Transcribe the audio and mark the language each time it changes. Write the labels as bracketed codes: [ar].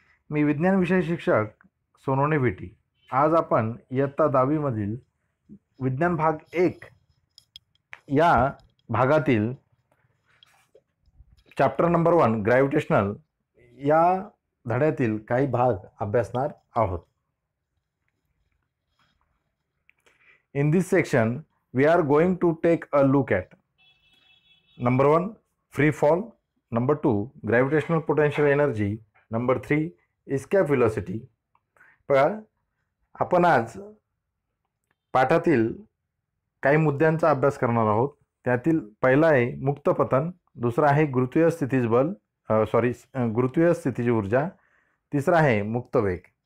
[mr] मी विज्ञान विषय शिक्षक सोनवणे भेटी. आज आपण इयत्ता 10वी मधील विज्ञान भाग 1 या भागातील चॅप्टर नंबर 1 ग्रॅव्हिटेशनल या धड्यातील काही भाग अभ्यासणार आहोत. [en] In this section, we are going to take a look at number 1 free fall, number 2 gravitational potential energy, number 3 escape velocity. [mr] बघा, आपण आज पाठातील काही मुद्द्यांचा अभ्यास करणार आहोत. त्यातील पहिला आहे मुक्त पतन, दुसरा आहे गुरुत्वीय स्थितीज बल गुरुत्वीय स्थितीची ऊर्जा, तिसरा आहे मुक्त वेग.